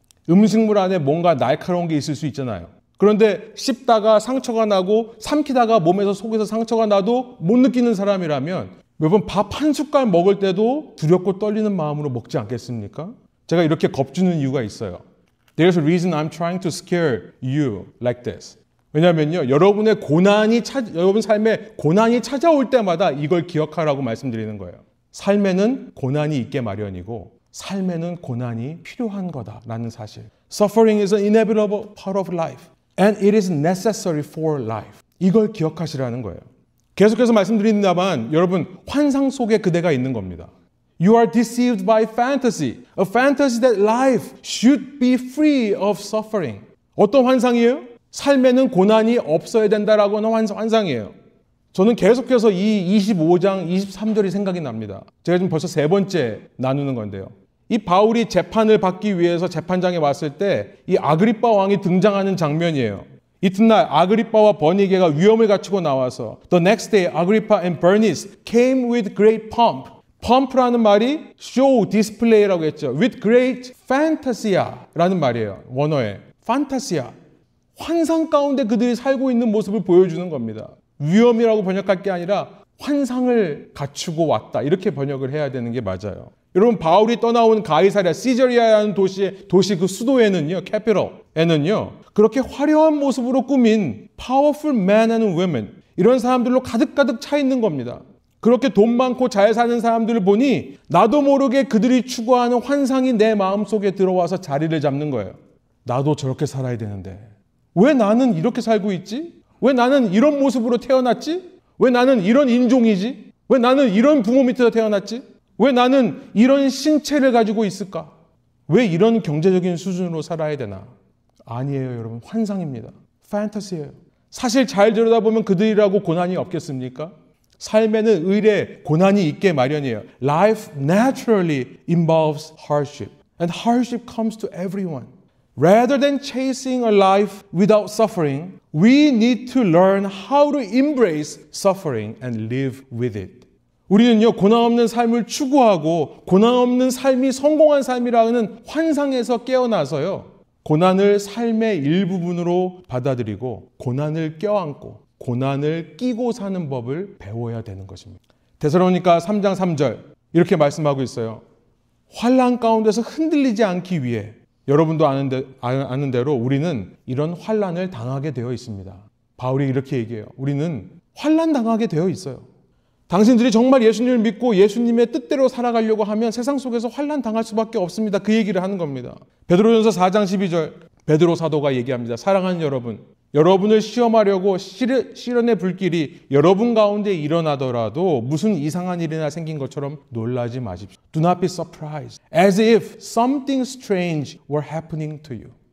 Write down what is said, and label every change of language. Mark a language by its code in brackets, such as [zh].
[ko] 음식물 안에 뭔가 날카로운 게 있을 수 있잖아요. 그런데 씹다가 상처가 나고 삼키다가 몸에서 속에서 상처가 나도 못 느끼는 사람이라면 여러분 밥 한 숟갈 먹을 때도 두렵고 떨리는 마음으로 먹지 않겠습니까? 제가 이렇게 겁주는 이유가 있어요. [en] There's a reason I'm trying to scare you like this. [ko] 왜냐면요, 여러분 삶에 고난이 찾아올 때마다 이걸 기억하라고 말씀드리는 거예요. 삶에는 고난이 있게 마련이고 삶에는 고난이 필요한 거다라는 사실. [en] Suffering is an inevitable part of life. And it is necessary for life. [ko] 이걸 기억하시라는 거예요. 계속해서 말씀드립니다만 여러분 환상 속에 그대가 있는 겁니다. [en] You are deceived by fantasy. A fantasy that life should be free of suffering. [ko] 어떤 환상이에요? 삶에는 고난이 없어야 된다라고 하는 환상이에요. 저는 계속해서 이 25장 23절이 생각이 납니다. 제가 지금 벌써 세 번째 나누는 건데요. 이 바울이 재판을 받기 위해서 재판장에 왔을 때 이 아그리빠 왕이 등장하는 장면이에요. 이튿날 아그리빠와 버니게가 위험을 갖추고 나와서 [en] The next day Agrippa and Bernice came with great pomp. [ko] pump라는 말이 show, display라고 했죠. [en] with great [ko] fantasia라는 말이에요. 원어에. fantasia. 환상 가운데 그들이 살고 있는 모습을 보여주는 겁니다. 위험이라고 번역할 게 아니라 환상을 갖추고 왔다. 이렇게 번역을 해야 되는 게 맞아요. 여러분 바울이 떠나온 가이사랴 시저리아라는 도시 그 수도에는요. 캐피털에는요. 그렇게 화려한 모습으로 꾸민 [en] powerful men and women [ko] 이런 사람들로 가득가득 차 있는 겁니다. 그렇게 돈 많고 잘 사는 사람들을 보니 나도 모르게 그들이 추구하는 환상이 내 마음속에 들어와서 자리를 잡는 거예요. 나도 저렇게 살아야 되는데 왜 나는 이렇게 살고 있지? 왜 나는 이런 모습으로 태어났지? 왜 나는 이런 인종이지? 왜 나는 이런 부모 밑에서 태어났지? 왜 나는 이런 신체를 가지고 있을까? 왜 이런 경제적인 수준으로 살아야 되나? 아니에요, 여러분. 환상입니다. 판타지예요. 사실 잘 들여다보면 그들이라고 고난이 없겠습니까? 삶에는 의례, 고난이 있게 마련이에요. [en] Life naturally involves hardship. And hardship comes to everyone. Rather than chasing a life without suffering, we need to learn how to embrace suffering and live with it. [ko] 우리는요, 고난 없는 삶을 추구하고 고난 없는 삶이 성공한 삶이라는 환상에서 깨어나서요, 고난을 삶의 일부분으로 받아들이고 고난을 껴안고 고난을 끼고 사는 법을 배워야 되는 것입니다. 데살로니가 3장 3절 이렇게 말씀하고 있어요. 환난 가운데서 흔들리지 않기 위해 여러분도 아는 대로 우리는 이런 환난을 당하게 되어 있습니다. 바울이 이렇게 얘기해요. 우리는 환난 당하게 되어 있어요. 당신들이 정말 예수님을 믿고 예수님의 뜻대로 살아가려고 하면 세상 속에서 환난 당할 수밖에 없습니다. 그 얘기를 하는 겁니다. 베드로전서 4장 12절 베드로 사도가 얘기합니다. 사랑하는 여러분, 여러분을 시험하려고 시련의 불길이 여러분 가운데 일어나더라도 무슨 이상한 일이나 생긴 것처럼 놀라지 마십시오. [en] Do not be surprised, as if something strange were happening to you.